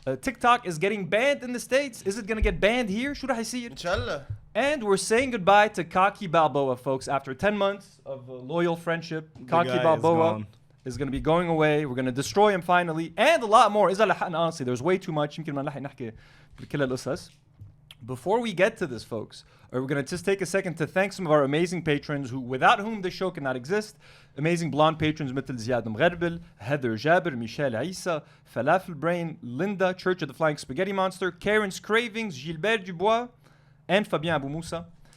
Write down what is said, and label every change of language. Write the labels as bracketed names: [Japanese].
[English] TikTok is getting banned in the States. Is it gonna get banned here? Should I see it? Inshallah. And we're saying goodbye to Kaki Balboa, folks. After 10 months of loyal friendship, Kaki Balboa is gonna be going away. We're gonna destroy him finally. And a lot more. Honestly, there's way too much. [Arabic] يمكن ما نلحق نحكي بكل القصص. [English] Before we get to this, folks, we're going to just take a second to thank some of our amazing patrons without whom this show cannot exist. Amazing blonde patrons مثل زياد مغربل, Heather Jaber, Michelle Aissa, Falafel Brain, Linda, Church of the Flying Spaghetti Monster, Karen's Cravings, Gilbert Dubois, and Fabien Abou Moussa.